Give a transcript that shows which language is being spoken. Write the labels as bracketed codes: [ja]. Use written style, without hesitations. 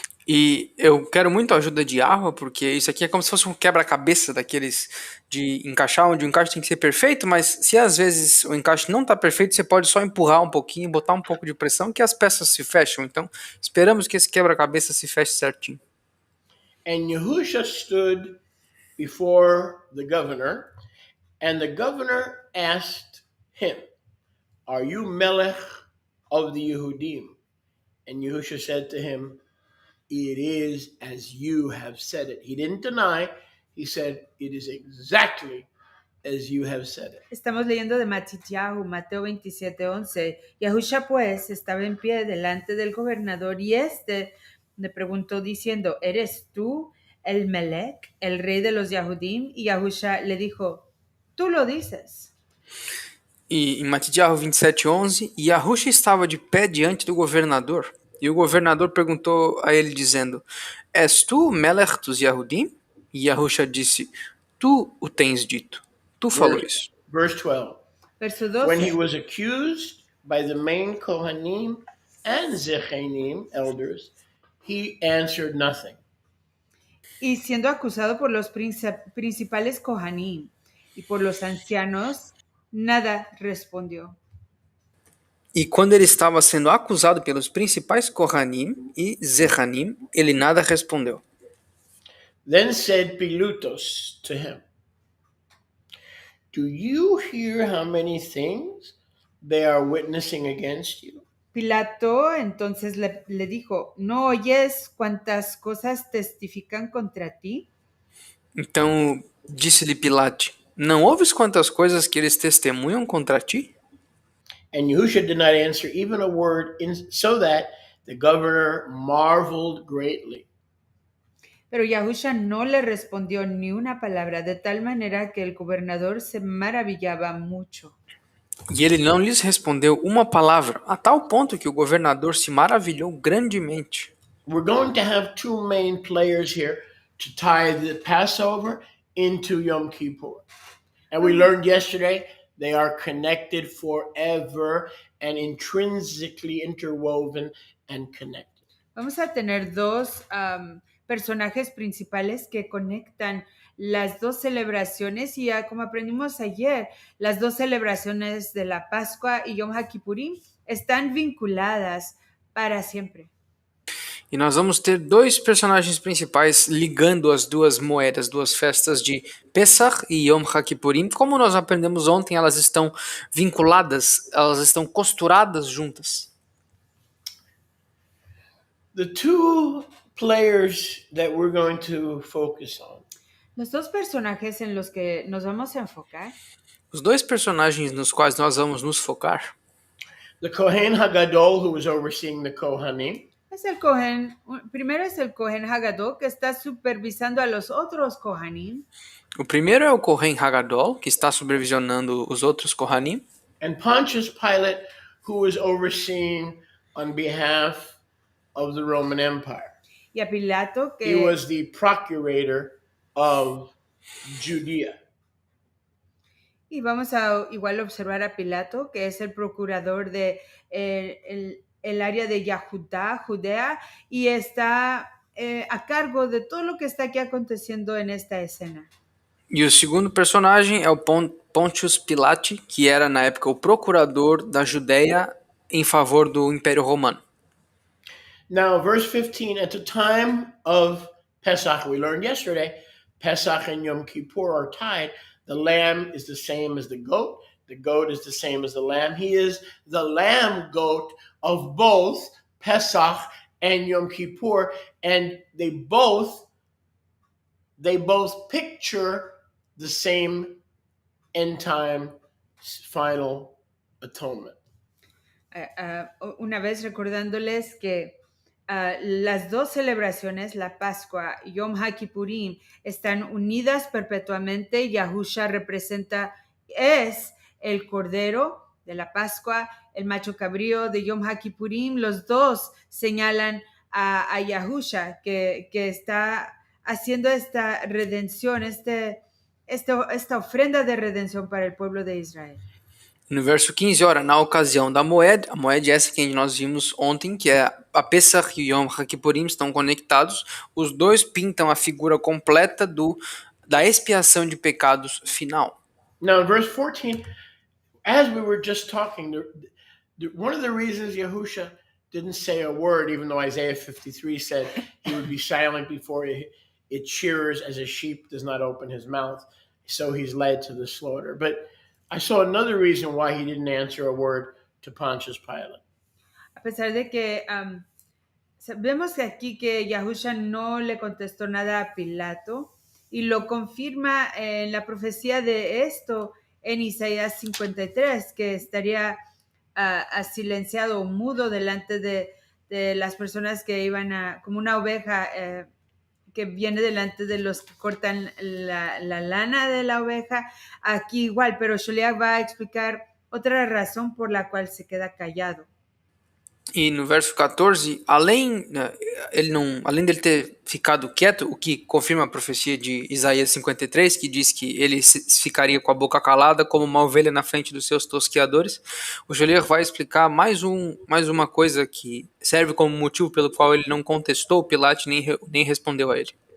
[pt] E eu quero muito a ajuda de Yahweh, porque isso aqui é como se fosse um quebra-cabeça daqueles de encaixar, onde o encaixe tem que ser perfeito, mas se às vezes o encaixe não está perfeito, você pode só empurrar um pouquinho, botar um pouco de pressão, que as peças se fecham. Então, esperamos que esse quebra-cabeça se feche certinho. [en] And Yahusha stood before the governor, and the governor asked him, "Are you Melech of the Yehudim?" And Yahusha said to him, "It is as you have said it." He didn't deny. He said, "It is exactly as you have said it." [es] Estamos leyendo de Matityahu, Mateo 27:11. Yahusha pues estaba en pie delante del gobernador y le preguntó diciendo, ¿eres tú el Melech, el rey de los Yahudim? Y Yahusha le dijo, tú lo dices. [pt] E em Matidyahu 27:11, Yahusha estava de pé diante do governador. E o governador perguntou a ele dizendo, és tu Melech dos Yahudim? E Yahusha disse, tu o tens dito. Tu falou isso. [en] Verse 12. [pt] Verso 12. [en] When he was accused by the main Kohanim and Zechanim, elders, he answered nothing. [es] Y siendo acusado por los principales Kohanim y por los ancianos, nada respondió. [pt] E quando ele estava sendo acusado pelos principais Kohanim e Zechanim, ele nada respondeu. [en] Then said Pilatus to him, "Do you hear how many things they are witnessing against you?" [es] Pilato entonces le dijo, ¿no oyes cuántas cosas testifican contra ti? [pt] Então disse-lhe Pilate: Não ouves quantas coisas que eles testemunham contra ti? [en] And Yahusha did not answer even a word, so that the governor marveled greatly. [es] Pero Yahusha no le respondió ni una palabra, de tal manera que el gobernador se maravillaba mucho. [pt] E ele não lhes respondeu uma palavra, a tal ponto que o governador se maravilhou grandemente. [en] We're going to have two main players here to tie the Passover into Yom Kippur. And we learned yesterday they are connected forever and intrinsically interwoven and connected. [es] Vamos a tener dos personajes principales que conectan las dos celebraciones y como aprendimos ayer, las dos celebraciones de la Pascua y Yom HaKippurim están vinculadas para siempre. [pt] E nós vamos ter dois personagens principais ligando as duas moedas, duas festas de Pesach e Yom HaKippurim. Como nós aprendemos ontem, elas estão vinculadas, elas estão costuradas juntas. [en] The two players that we're going to focus on [es] Los dos personajes en los que nos vamos a enfocar, [pt] Os dois personagens nos quais nós vamos nos focar, [en] the Kohen Hagadol, who was overseeing the Kohanim, [es] es primero es el Kohen Hagadol que está supervisando a los otros Kohanim. [pt] o primeiro é o Kohen Hagadol, que está supervisionando os outros Kohanim, [en] and Pontius Pilate, who was overseeing on behalf of the Roman Empire. [es] Y a Pilato [en] He was the procurator of Judea. [es] Y vamos a igual observar a Pilato, que es el procurador de el área de Judea, y está a cargo de todo lo que está aquí aconteciendo en esta escena. [pt] E o segundo personagem é o Pontius Pilate, que era na época o procurador da Judéia em favor do Império Romano. [en] Now, verse 15, at the time of Pesach, we learned yesterday, Pesach and Yom Kippur are tied. The lamb is the same as the goat is the same as the lamb. He is the lamb goat of both Pesach and Yom Kippur, and they both picture the same end time final atonement. [es] Una vez recordándoles que las dos celebraciones, la Pascua y Yom HaKippurim, están unidas perpetuamente. Yahusha es el cordero de la Pascua, el macho cabrío de Yom HaKippurim. Los dos señalan a Yahusha que está haciendo esta redención, esta ofrenda de redención para el pueblo de Israel. [pt] No verso 15, ora, na ocasião da moeda, a moeda é essa que nós vimos ontem, que é a Pesach e o Yom HaKippurim estão conectados, os dois pintam a figura completa da expiação de pecados final. [en] Now in verse 14, as we were just talking, one of the reasons Yahusha didn't say a word, even though Isaiah 53 said he would be silent before it shears as a sheep does not open his mouth, so he's led to the slaughter. But I saw another reason why he didn't answer a word to Pontius Pilate. [es] A pesar de que vemos aquí que Yahusha no le contestó nada a Pilato y lo confirma en la profecía de esto en Isaías 53, que estaría silenciado o mudo delante de las personas que iban como una oveja que viene delante de los que cortan la lana de la oveja. Aquí igual, pero Sholiach va a explicar otra razón por la cual se queda callado. [pt] E no verso 14, além dele ter ficado quieto, o que confirma a profecia de Isaías 53, que diz que ele ficaria com a boca calada como uma ovelha na frente dos seus tosqueadores, o Joelier vai explicar mais uma coisa que serve como motivo pelo qual ele não contestou Pilato nem respondeu a ele.